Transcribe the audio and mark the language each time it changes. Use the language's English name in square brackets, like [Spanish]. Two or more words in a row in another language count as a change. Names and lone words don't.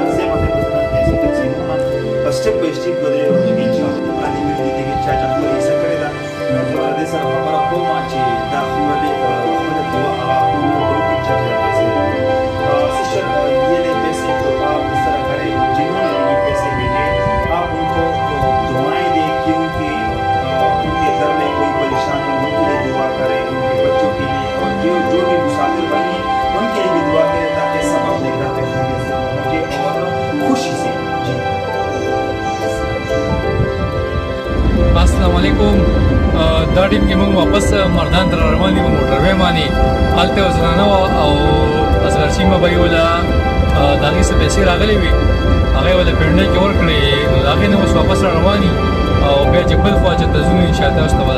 [Pashto] زه به پیسې تقسیموم په سټپ په سټپ به دې ورته انشاءالله باندې ویډیو کې چا چا خپله حصه کړې ده. نو زه به دې سره خبره کوم چې دا خپلې خپله دعا هغه ګروپ چا چا پیسې [Urdu] سسٹر یہ لے پیسے تو آپ اس طرح کریں جنہوں نے یہ پیسے بھیجے آپ ان کو دعائیں دیں کیونکہ ان کے گھر میں کوئی پریشان ہو ان کے لیے دعا کریں، ان کے بچوں کے لیے، اور جو بھی مسافر بھائی ہیں ان کے لیے بھی دعا کریں تاکہ سب اپنے گھر پہ خیریت سے پہنچے اور خوشی سے. جی [Arabic] السلام علیکم. [Pashto] دا ټیم کې موږ واپس مردان ته روان یو موټر وې باندې. هلته یو زنانه وه او اصغر چیمه به یې وله د هغې څه پیسې راغلې وې، هغې وله پنډۍ کې ورکړې، نو د هغې نه اوس واپس را روان یو او بیا چې بل خوا چې ته ځو انشاءالله تاسو ته به